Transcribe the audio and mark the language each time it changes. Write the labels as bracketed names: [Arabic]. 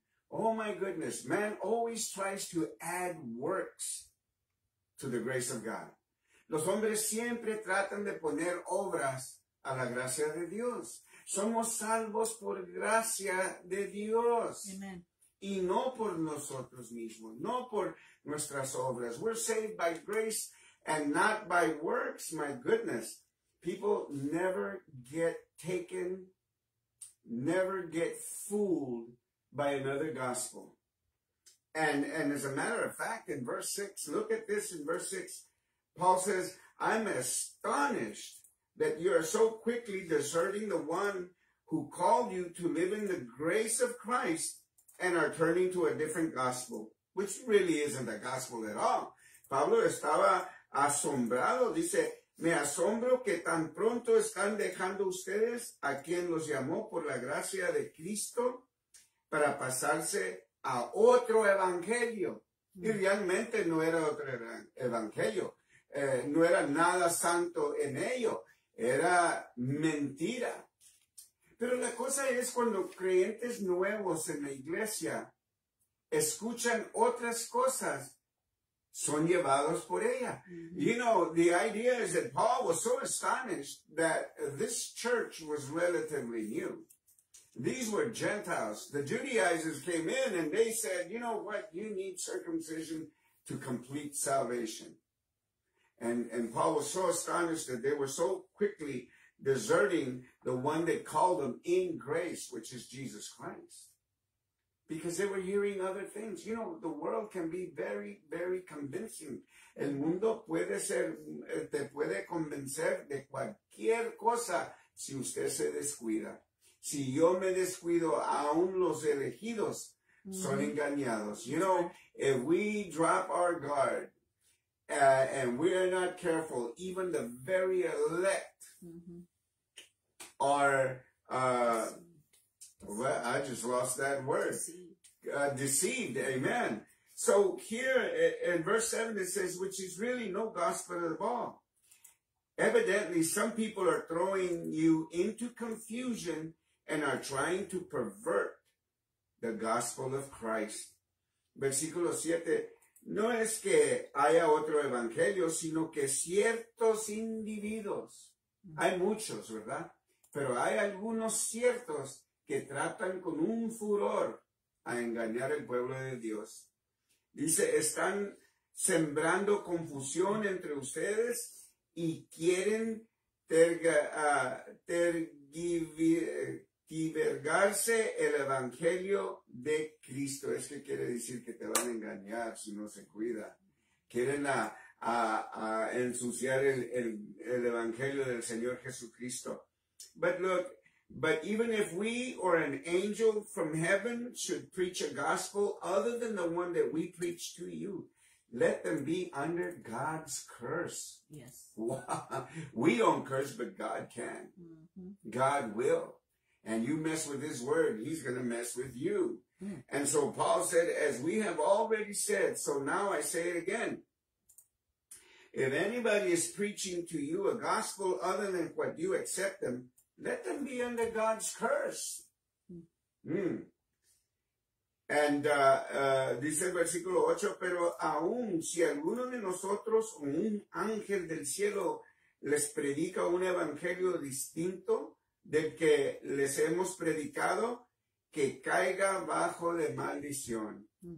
[English] Oh my goodness, man always tries to add works to the grace of God. [Spanish] Los hombres siempre tratan de poner obras a la gracia de Dios. Somos salvos por gracia de Dios. Amen. Y no por nosotros mismos, no por nuestras obras. [English] We're saved by grace and not by works. My goodness. People never get taken, never get fooled by another gospel. And as a matter of fact, in verse 6, look at this in verse 6. Paul says, I'm astonished that you are so quickly deserting the one who called you to live in the grace of Christ and are turning to a different gospel, which really isn't a gospel at all. [Spanish] Pablo estaba asombrado, dice, me asombro que tan pronto están dejando ustedes a quien los llamó por la gracia de Cristo para pasarse a otro evangelio. Y realmente no era otro evangelio. No era nada santo en ello. Era mentira. Pero la cosa es cuando creyentes nuevos en la iglesia escuchan otras cosas, son llevados por ella. [English] You know, the idea is that Paul was so astonished that this church was relatively new. These were Gentiles. The Judaizers came in and they said, you know what? You need circumcision to complete salvation. And Paul was so astonished that they were so quickly deserting the one that called them in grace, which is Jesus Christ. Because they were hearing other things. You know, the world can be very, very convincing. [Spanish] El mundo puede ser, te puede convencer de cualquier cosa si usted se descuida. Si yo me descuido, aún los elegidos son engañados. [English] You know, if we drop our guard and we are not careful, even the very elect are, well, I just lost that word. Deceived, amen. So here in verse 7 it says, which is really no gospel at all. Evidently, some people are throwing you into confusion and are trying to pervert the gospel of Christ. [Spanish] Versículo 7. No es que haya otro evangelio, sino que ciertos individuos, hay muchos, ¿verdad? Pero hay algunos ciertos que tratan con un furor a engañar al pueblo de Dios. Dice, están sembrando confusión entre ustedes y quieren tergiversarse el evangelio de Cristo. Es que quiere decir que te van a engañar si no se cuida. Quieren ensuciar el evangelio del Señor Jesucristo. [English] But look, but even if we or an angel from heaven should preach a gospel other than the one that we preach to you, let them be under God's curse. Yes. We don't curse, but God can. God will. And you mess with his word, he's going to mess with you. And so Paul said, as we have already said, so now I say it again. If anybody is preaching to you a gospel other than what you accept them, let them be under God's curse. [Spanish] And dice el versículo 8, pero aún si alguno de nosotros o un ángel del cielo les predica un evangelio distinto del que les hemos predicado, que caiga bajo de maldición.